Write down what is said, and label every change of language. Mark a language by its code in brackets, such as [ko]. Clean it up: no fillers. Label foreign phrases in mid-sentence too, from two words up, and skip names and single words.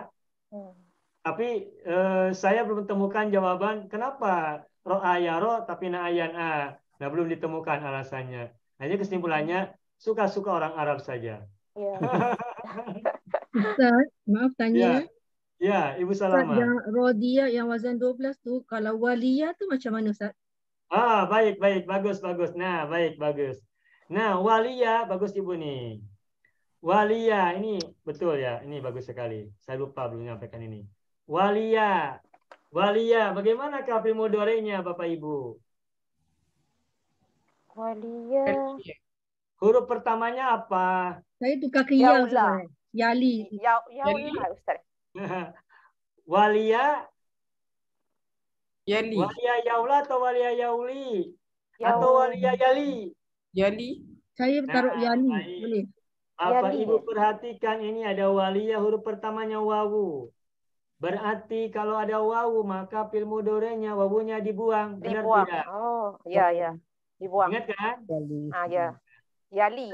[id] Tapi saya belum temukan jawaban kenapa ro'a ya ro, tapi na'ayan a. Nah, belum ditemukan alasannya. Hanya kesimpulannya suka-suka orang Arab saja. Ya. [ms] Ustaz, maaf tanya. [id] Ya, Ibu [ms] Ustaz, Salama. yang Rodia yang wazan 12 tu, kalau Waliyah tu macam mana Ustaz? [id] Baik, bagus. Nah, bagus. Nah, Waliyah, bagus Ibu nih. Waliyah, ini betul ya, ini bagus sekali. Saya lupa belum menyampaikan ini. Waliyah, bagaimana fi'il mudhari'nya Bapak Ibu? Waliyah. Huruf pertamanya apa? [ms] Saya tukar ke ya Yaula. Ustaz. Yali. Yaula Ustaz. [id] Waliyah, Yali. [ar] Waliyah yaula [id] atau [ar] waliyah yauli? [id] Yaul. Atau [ar] waliyah yali? [id] Yali. Saya taruh Nah, Yali. baik. Boleh? Bapak Yali. Ibu perhatikan ini ada waliyah, huruf pertamanya wawu. Berarti kalau ada wawu maka fi'il mudhari'nya wawunya dibuang. Benar Dibuang. tidak? Oh, ya. Dibuang. Ingat kan? Ya. Yali.